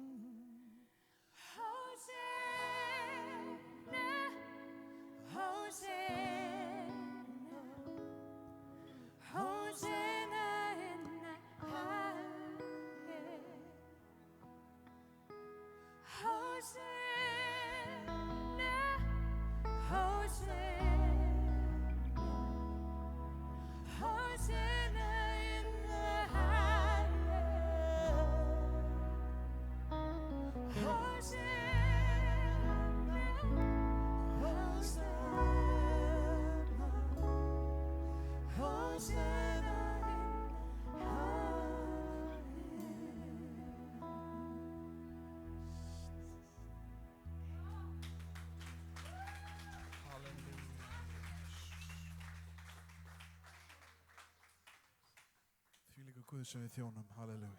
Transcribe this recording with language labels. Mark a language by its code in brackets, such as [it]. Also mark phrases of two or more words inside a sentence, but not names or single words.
[en] Hosanna, Hosanna, Hosanna in the highest. Hosanna, Hosanna, Hosanna in the highest. Hosanna, Hosanna in the [is] Þvílíkur Guð sem við þjónum, halleluja.